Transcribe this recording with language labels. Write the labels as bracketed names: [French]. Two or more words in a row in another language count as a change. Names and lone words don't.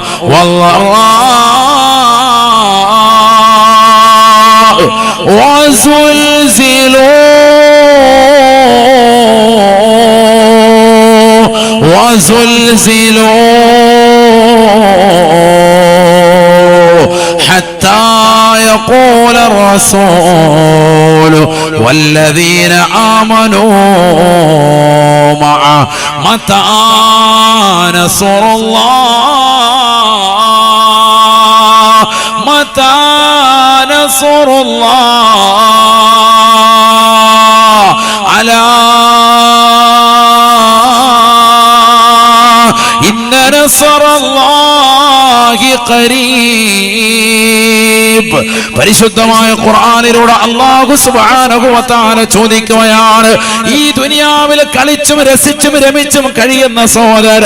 [Arabic] والضراء وزلزلوا حتى يقول الرسول والذين آمنوا معه متى نصر الله متى نصر الله ألا إن نصر الله قريب. [Malayalam] പരിശുദ്ധമായ ഖുർആനിലൂടെ [Arabic] الله سبحانه وتعالى [Malayalam] ചോദിക്കുകയാണ്, ഈ ദുനിയാവിൽ കളിച്ചും രസിച്ചും രമിച്ചും കഴിയുന്ന സഹോദര,